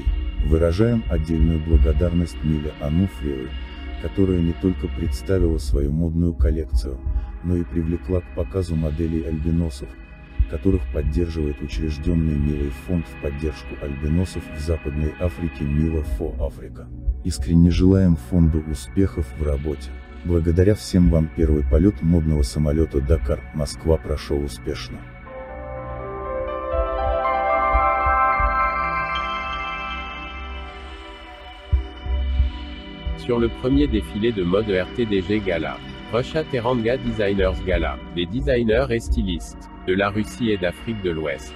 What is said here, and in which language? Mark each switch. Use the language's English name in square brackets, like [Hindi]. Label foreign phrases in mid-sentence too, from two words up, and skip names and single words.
[Russian] Выражаем отдельную благодарность Миле Ануфриевой, которая не только представила свою модную коллекцию, но и привлекла к показу моделей альбиносов, которых поддерживает учрежденный Милой фонд в поддержку альбиносов в Западной Африке Мила Фо Африка. Искренне желаем фонду успехов в работе. Благодаря всем вам первый полет модного самолета Дакар-Москва прошел успешно. [French] Sur le premier défilé de mode RTDG Gala, Russia Teranga Designers Gala, les designers et stylistes de la Russie et d'Afrique de l'Ouest.